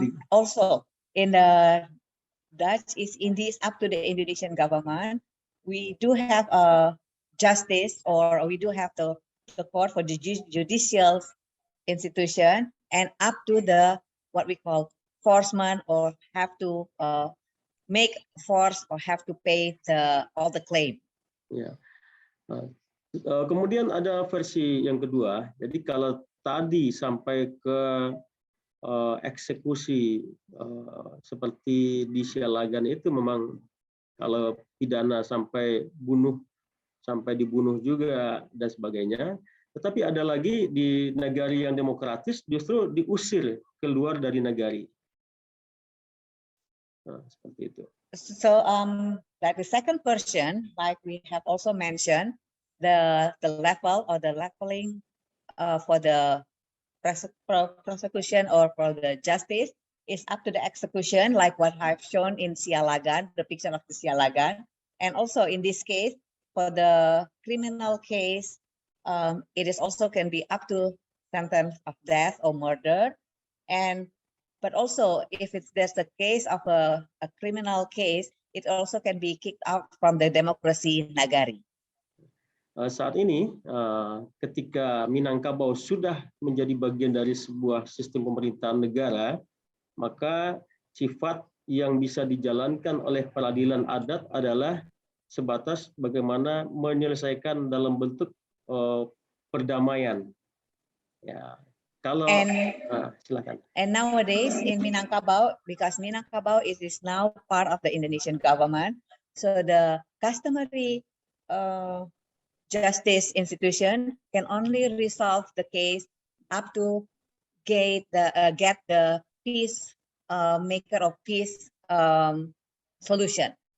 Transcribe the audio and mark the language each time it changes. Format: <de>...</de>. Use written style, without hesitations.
<en>Also, in the Dutch East Indies up to the Indonesian government, we do have a justice, or we do have the court for the judicial institution, and up to the what we call enforcement, or have to make force or have to pay all the claim.</en> <id>Ya. Kemudian ada versi yang kedua. Jadi kalau tadi sampai ke eksekusi seperti di Sialagan itu memang kalau pidana sampai dibunuh juga dan sebagainya. Tetapi ada lagi di negari yang demokratis justru diusir keluar dari negari. Nah, seperti itu.</id> <en>So like the second version, like we have also mentioned, the level or the leveling for the prosecution or for the justice is up to the execution, like what I've shown in Sialagan, the picture of the Sialagan. And also in this case, for the criminal case, it is also can be up to sentence of death or murder. But also if there's a case of a criminal case, it also can be kicked out from the democracy nagari.</en> <id>Saat ini ketika Minangkabau sudah menjadi bagian dari sebuah sistem pemerintahan negara, maka sifat yang bisa dijalankan oleh peradilan adat adalah sebatas bagaimana menyelesaikan dalam bentuk perdamaian. Ya, kalau silakan.</id> <en>And nowadays in Minangkabau, because Minangkabau is now part of the Indonesian government, so the customary justice institution can only resolve the case up to get the peace maker of peace solution.</en>